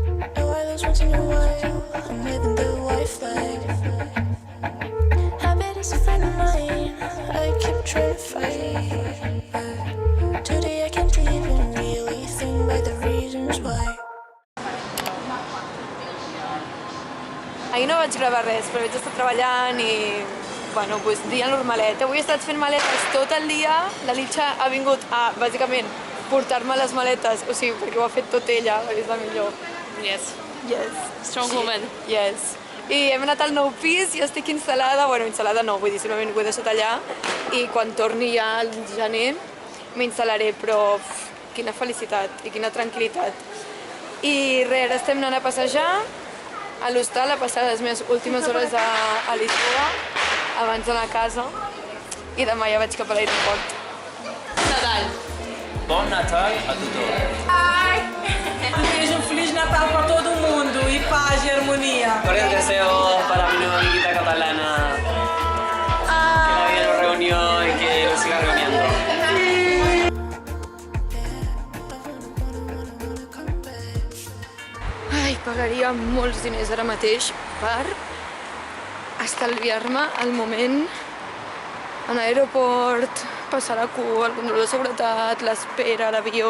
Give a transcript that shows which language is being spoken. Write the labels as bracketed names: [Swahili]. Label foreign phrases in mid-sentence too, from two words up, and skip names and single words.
[Catalan] Ahir no vaig gravar res, però vaig estar treballant i, bueno, doncs dia normalet. Avui he estat fent maletes tot el dia. La Litxa ha vingut a, bàsicament, portar-me les maletes, o sigui, perquè ho ha fet tot ella, és la millor. [English] Yes. Yes. Strong woman. Yes. [Catalan] I hem anat al nou pis i estic instal·lada, bueno, instal·lada no, vull dir, simplement ho he deixat allà i quan torni ja al gener m'instal·laré, però quina felicitat i quina tranquil·litat. I res, ara estem anant a passejar a l'hostal, a passar les meves últimes hores a Lisboa abans d'anar a casa i demà ja vaig cap a l'aeroport. Nadal. [Portuguese] Bom Natal [Catalan] a tothom. [Portuguese] Desejo um Feliz Natal para todo mundo e paz e harmonia. [Spanish] Cordial deseo para mi nueva amiguita catalana. Que la vida nos reunió y que nos siga reuniendo. [Catalan] Ai, pagaria molts diners ara mateix per estalviar-me el moment a l'aeroport, passar la cua, el control de seguretat, l'espera, l'avió...